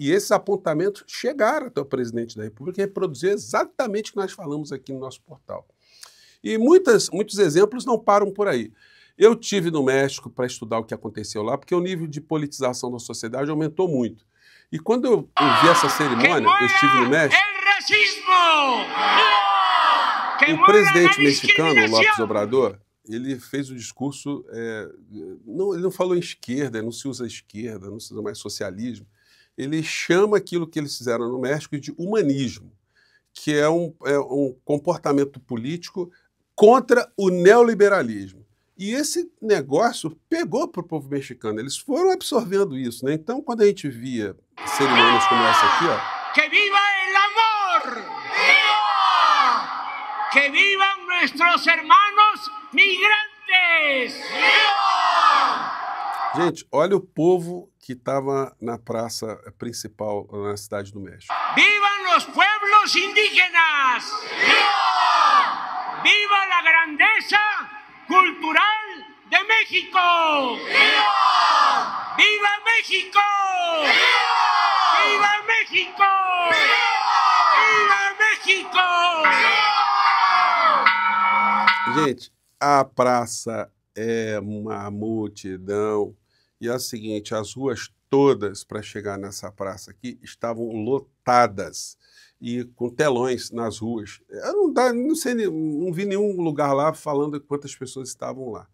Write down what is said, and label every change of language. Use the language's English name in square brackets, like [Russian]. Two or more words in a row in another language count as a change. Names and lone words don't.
[Portuguese] E esses apontamentos chegaram até o presidente da República e reproduziu exatamente o que nós falamos aqui no nosso portal. E muitos exemplos não param por aí. Eu tive no México para estudar o que aconteceu lá, porque o nível de politização da sociedade aumentou muito. E quando eu vi essa cerimônia, eu estive no México, o presidente mexicano, López Obrador, ele fez o discurso, ele não falou em esquerda, não se usa esquerda, não se usa mais socialismo. Ele chama aquilo que eles fizeram no México de humanismo, que é um comportamento político contra o neoliberalismo. E esse negócio pegou para o povo mexicano, eles foram absorvendo isso, né? Então, quando a gente via cerimônias como essa aqui, ó... [Spanish] Que viva el amor! ¡Viva! Que vivan nuestros hermanos migrantes! ¡Viva! [Portuguese] Gente, olha o povo que estava na praça principal na cidade do México. [Spanish] ¡Vivan los pueblos indígenas! ¡Viva! ¡Viva la grandeza cultural de México! ¡Viva! ¡Viva México! ¡Viva! ¡Viva México! ¡Viva! ¡Viva México! [Portuguese] Gente, a praça é uma multidão. E é o seguinte, as ruas todas para chegar nessa praça aqui estavam lotadas e com telões nas ruas. Eu não vi nenhum lugar lá falando quantas pessoas estavam lá.